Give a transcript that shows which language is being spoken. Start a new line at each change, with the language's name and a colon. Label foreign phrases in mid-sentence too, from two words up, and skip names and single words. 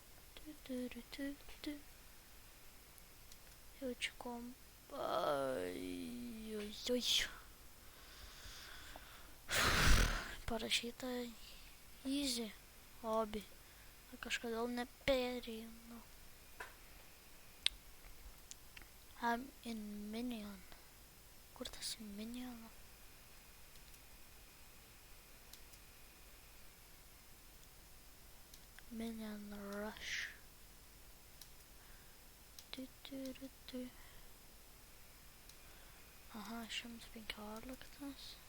Lithuanian: Jaučiu parašyta
English: easy hobby.
Lithuanian: Kažkodėl neperėjau.
English: I'm in Minion.
Lithuanian: Kur tas Minion? Minion Rush. Aha, 115.